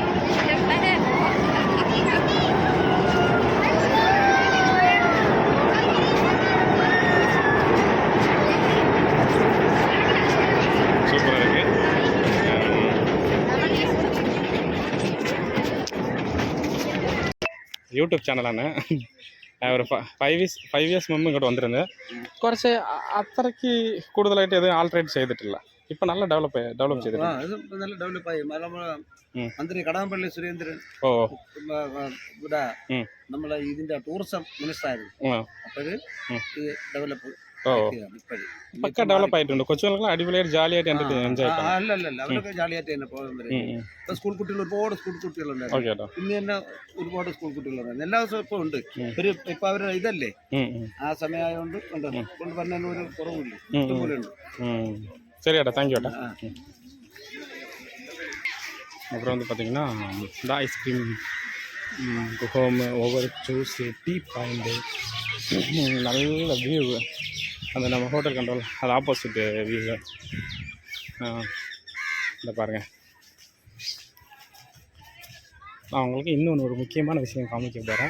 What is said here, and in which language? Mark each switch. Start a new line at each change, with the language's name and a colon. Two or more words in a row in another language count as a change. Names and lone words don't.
Tamil: சூப்பராக இருக்குது.
Malayalam: யூடியூப் சேனலான ഒരു 5 years മുമ്പ് ഇങ്ങോട്ട് വന്നിരുന്നത്. കുറച്ച് അത്രയ്ക്ക് കൂടുതലായിട്ട് ഇത് ആൾട്രേറ്റ് ചെയ്തിട്ടില്ല. ഇപ്പം നല്ല ഡെവലപ്പ് ചെയ്തിട്ടുണ്ട്. ഇത് നല്ല ഡെവലപ്പായി. മന്ത്രി കടകംപള്ളി സുരേന്ദ്രൻ ഓ ഇവിടെ നമ്മളെ ഇതിന്റെ
English: tourism minister
Malayalam: ആയിരുന്നു. അപ്പോഴ് ഈ ഡെവലപ്പ് പക്ക ഡെവലപ്പ് ആയിട്ടുണ്ട്. കൊച്ചുങ്ങൾക്ക് അടിപൊളിയായിട്ട് ജാലിയായിട്ട് എൻജോയ് അല്ലല്ല അവരൊക്കെ ജാലിയായിട്ട് തന്നെ പോകുന്നത്. സ്കൂൾ കുട്ടികൾ ഒരുപാട് സ്കൂൾ കുട്ടികളുണ്ടായിരുന്നു. ഇന്ന് തന്നെ ഒരുപാട് സ്കൂൾ കുട്ടികളുണ്ടായിരുന്നു. എല്ലാ ദിവസവും ഇപ്പൊ ഉണ്ട്. ഇപ്പൊ അവരുടെ ഇതല്ലേ ആ സമയമായതുകൊണ്ട് കൊണ്ട് പറഞ്ഞ ഒരു കുറവില്ല, ഇതുപോലെ ഉണ്ട്.
Tamil: சரி ஏட்டா, தேங்க்யூ ஏட்டா. அப்புறம் வந்து பார்த்தீங்கன்னா இந்த
English: ice cream home
Tamil: ஒவ்வொரு
English: juice tea point
Tamil: நல்ல வியூ. அந்த நம்ம
English: hotel control
Tamil: அது
English: opposite view.
Tamil: இந்த பாருங்கள், நான் உங்களுக்கு இன்னொன்று ஒரு முக்கியமான விஷயம் காமிக்க போகிறேன்.